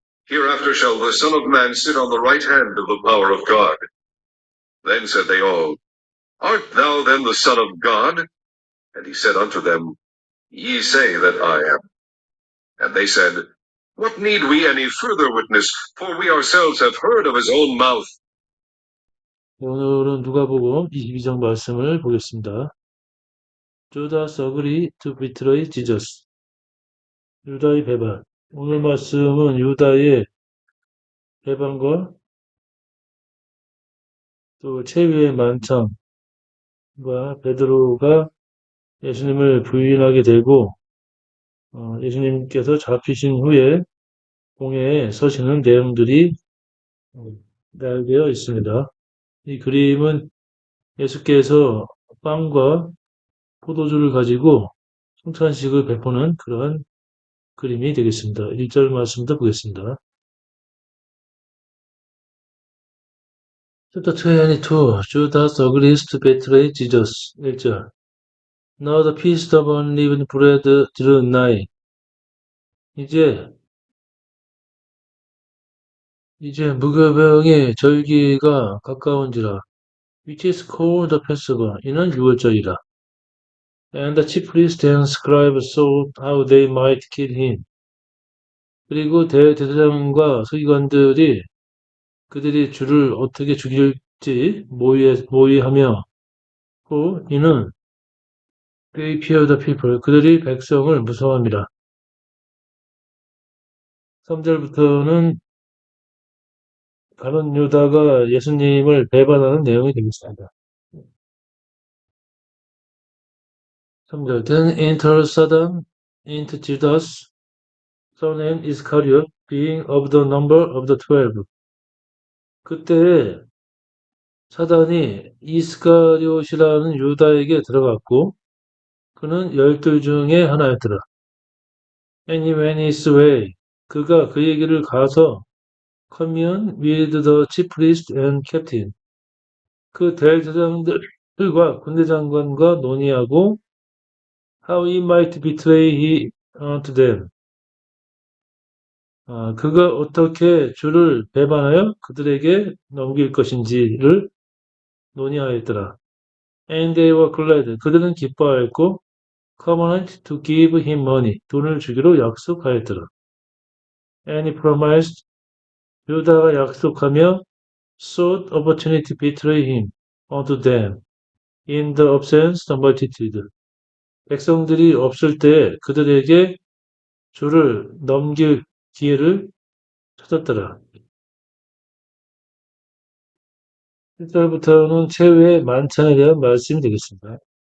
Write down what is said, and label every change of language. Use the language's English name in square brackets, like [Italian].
[English] Hereafter shall the Son of Man sit on the right hand of the power of God. Then said they all, Art thou then the Son of God? And he said unto them, Ye say that I am. And they said, What need we any further witness? For we ourselves have heard of his own mouth. [Korean] 오늘은 누가복음 22장 말씀을 보겠습니다. [English] Judas agreed to betray Jesus. [Korean] 유다의 배반. 오늘 말씀은 유다의 배반과 또 체위의 만찬과 베드로가 예수님을 부인하게 되고 예수님께서 잡히신 후에 공회에 서시는 내용들이 나열되어 있습니다. 이 그림은 예수께서 빵과 포도주를 가지고 성찬식을 베푸는 그러한 그림이 되겠습니다. 1절 말씀부터 보겠습니다. [English] Chapter 22, Judas agrees to betray Jesus. [Korean] 1절. [English] Now the feast of unleavened bread drew nigh. [Korean] 이제 무교병의 절기가 가까운지라. [English] Which is called the Passover. [Korean] 이는 유월절이라. [English] And the chief priests and scribes sought how they might kill him. [Korean] 그리고 대제사장과 서기관들이 그들이 주를 어떻게 죽일지 모의하며 또 이는 [English] They fear the people. [Korean] 그들이 백성을 무서워합니다. 3절부터는 가룟 유다가 예수님을 배반하는 내용이 되겠습니다. 3절. [English] Then entered Satan into Judas, surnamed Iscariot, being of the number of the 12. [Korean] 그때 사단이 이스카리옷이라는 유다에게 들어갔고 그는 12 중에 하나였더라. [English] And he went his way. [Korean] 그가 그의 길을 가서 [English] commune with the chief priest and captain. [Korean] 그 대제사장들과 군대장관과 논의하고 [English] how he might betray to them. [Korean] 그가 어떻게 주를 배반하여 그들에게 넘길 것인지를 논의하였더라. [English] And they were glad. [Korean] 그들은 기뻐하였고 [English] covenant to give him money. [Korean] 돈을 주기로 약속하였더라. [English] And he promised. [Korean] 유다가 약속하며 [English] sought opportunity to betray him unto them in the absence of the multitude. [Korean] 백성들이 없을 때 그들에게 주를 넘길 기회를 찾았더라. 1절부터는 최후의 만찬에 대한 말씀이 되겠습니다.